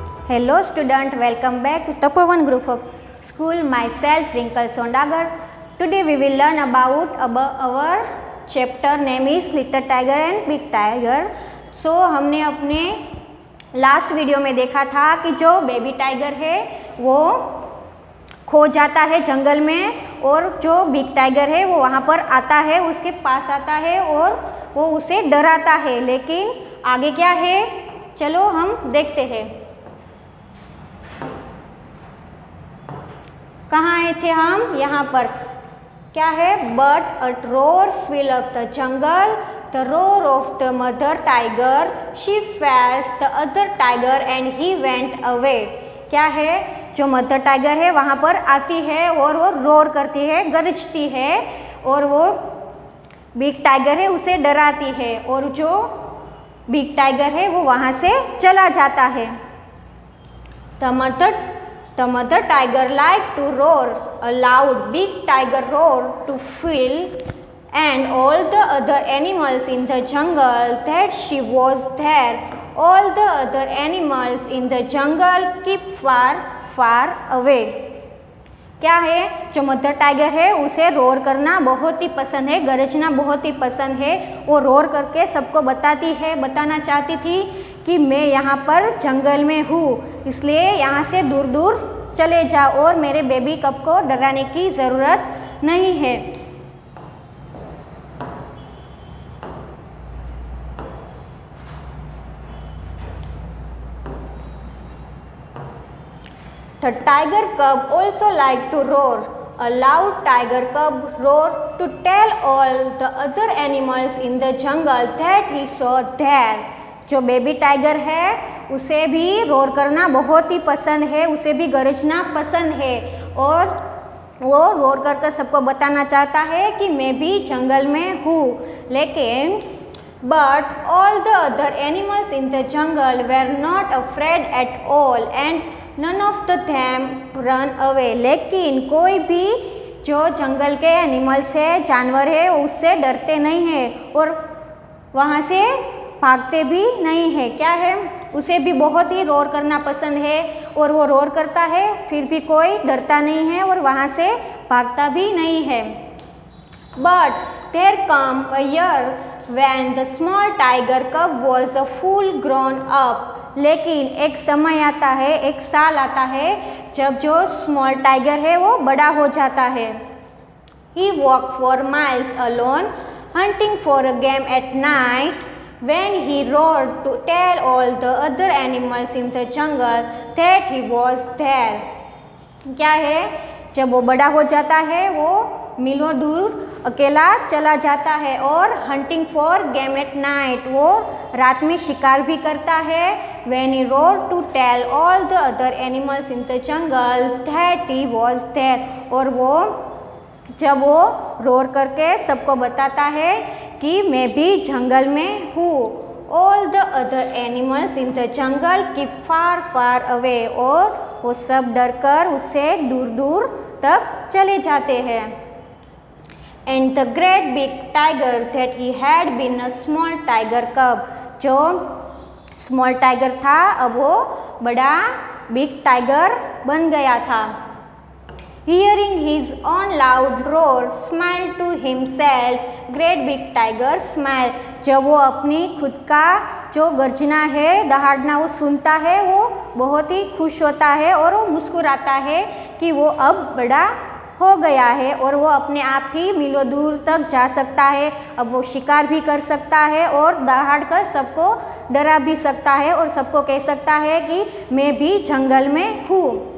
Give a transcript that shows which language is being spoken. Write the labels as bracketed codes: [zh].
[en] Hello student, welcome back to Tapovan Group of School. Myself Wrinkle Sondagar. Today we will learn about our chapter name is Little Tiger and Big Tiger. [hi] So हमने अपने last video में देखा था कि जो baby tiger है वो खो जाता है जंगल में और जो बिग टाइगर है वो वहाँ पर आता है, उसके पास आता है और वो उसे डराता है। लेकिन आगे क्या है, चलो हम देखते हैं। कहाँ आए थे हम? यहाँ पर क्या है? [en] But a roar fill of the jungle, the roar of the mother tiger, she faced the other tiger and he went away. [hi] क्या है? जो मदर टाइगर है वहाँ पर आती है और वो रोर करती है, गरजती है और वो बिग टाइगर है उसे डराती है और जो बिग टाइगर है वो वहाँ से चला जाता है। [en] The mother tiger liked to roar a loud big tiger roar to Phil and all the other animals in the jungle that she was there. All the other animals in the jungle keep far away. [hi] क्या है? जो mother tiger है उसे roar करना बहुत ही पसंद है, गरजना बहुत ही पसंद है। वो रोर करके सबको बताना चाहती थी कि मैं यहाँ पर जंगल में हूँ, इसलिए यहाँ से दूर दूर चले जाओ और मेरे बेबी कब को डराने की ज़रूरत नहीं है। [en] The tiger cub also liked to roar. A loud tiger cub roared to tell all the other animals in the jungle that he saw there. [hi] जो बेबी टाइगर है उसे भी रोर करना बहुत ही पसंद है, उसे भी गरजना पसंद है और वो रोर कर सबको बताना चाहता है कि मैं भी जंगल में हूँ। [en] लेकिन but all the other animals in the jungle were not afraid at all and none of them run away. [hi] लेकिन कोई भी जो जंगल के एनिमल्स है, जानवर है, उससे डरते नहीं हैं और वहाँ से भागते भी नहीं है। क्या है? उसे भी बहुत ही रोर करना पसंद है और वो रोर करता है, फिर भी कोई डरता नहीं है और वहाँ से भागता भी नहीं है। [en] But there came a year when the small tiger cub was a full grown up. [hi] लेकिन एक समय आता है, एक साल आता है जब जो स्मॉल टाइगर है वो बड़ा हो जाता है। [en] He walked for miles alone, hunting for a game at night. When he roared to tell all the other animals in the jungle that he was there. [hi] क्या है? जब वो बड़ा हो जाता है वो मीलों दूर अकेला चला जाता है और [en] hunting for game at night, [hi] वो रात में शिकार भी करता है। [en] When he roared to tell all the other animals in the jungle that he was there. [hi] और वो जब वो रोर करके सबको बताता है कि मैं भी जंगल में हूँ। [en] All the other animals in the jungle keep far away. [hi] और वो सब डरकर उससे दूर दूर तक चले जाते हैं। [en] And the great big tiger that he had been a small tiger cub. [hi] जो स्मॉल टाइगर था अब वो बड़ा बिग टाइगर बन गया था। [en] Hearing his own loud roar, smiled to himself. Great big tiger smiled. [hi] जब वो अपनी खुद का जो गर्जना है, दहाड़ना वो सुनता है, वो बहुत ही खुश होता है और वो मुस्कुराता है कि वो अब बड़ा हो गया है और वो अपने आप ही मीलों दूर तक जा सकता है। अब वो शिकार भी कर सकता है और दहाड़ कर सबको डरा भी सकता है और सबको कह सकता है कि मैं भी जंगल में हूँ।